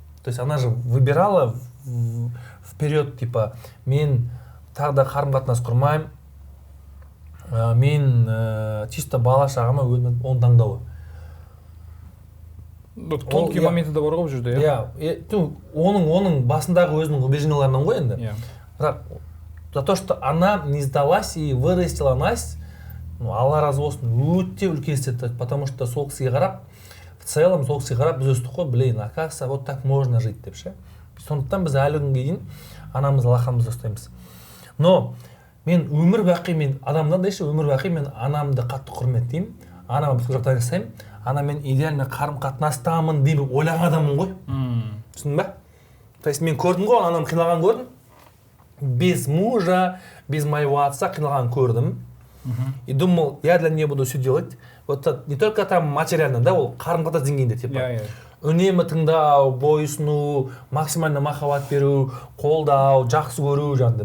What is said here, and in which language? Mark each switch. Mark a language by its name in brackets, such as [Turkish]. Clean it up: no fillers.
[Russian] То есть она же выбирала вперед, [Kazakh] типа, мен тағы да қарым-қатынас құрмаймын, мен чисто бала шағама оның таңдауы. Тонкий моменті де бар ғой бұл жерде. Оның басындағы өзінің убежденияларынан ғой енді. [Russian] Бірақ за то, что она не сдалась и вырастила нас, [Kazakh] Алла разы болсын, өте үлкен істеді. Потому что сол кісіге қарап, в целом сол кісіге қарап біз өстік қой, блин, оказывается, [Russian] вот так можно жить [Kazakh] деп ше. Сондықтан біз әлі күнге дейін анамызды алақанымызда ұстаймыз. Но мен өмір бақи мен адамдан да өмір бақи мен анамды қатты құрметтеймін. Анама бүткіл жағдай жасаймын. Анамен идеально қарым-қатынастамын деп ойлаған адаммын ғой. Түсіндің ба? То есть мен көрдім ғой, анам қиналған көрдім. [Russian] Без мужа, без моего отца [Kazakh] қиналған көрдім. [Russian] И думал, я для нее буду все делать. Вот не только там материально, да, [Kazakh] ол қарым-қатынас деңгейінде [Russian] типа. [Kazakh] Үнемі тыңдау, бойсыну, максимально махаббат беру, қолдау, жақсы көру жанды.